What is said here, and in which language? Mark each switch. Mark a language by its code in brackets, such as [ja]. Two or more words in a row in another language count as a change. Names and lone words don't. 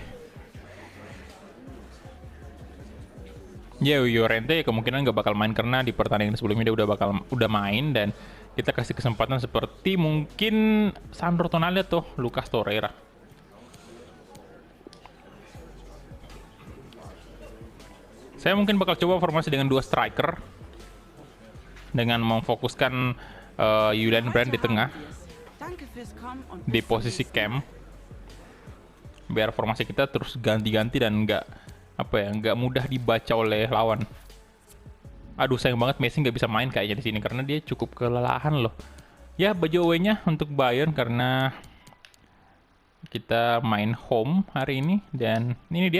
[id] Ya, Llorente kemungkinan nggak bakal main karena di pertandingan sebelumnya dia udah main, dan kita kasih kesempatan seperti mungkin Sandro Tonali atau Lucas Torreira. Saya mungkin bakal coba formasi dengan 2 striker dengan memfokuskan Julian Brandt di tengah [de] Danke fürs Kommen und [id] di [de] bis zum [id] posisi [de] nächsten. [id] cam, biar formasi kita terus ganti-ganti dan nggak mudah dibaca oleh lawan. Aduh, sayang banget Messi nggak bisa main kayaknya di sini karena dia cukup kelelahan loh. Ya, baju away-nya untuk Bayern karena kita main home hari ini, dan ini dia.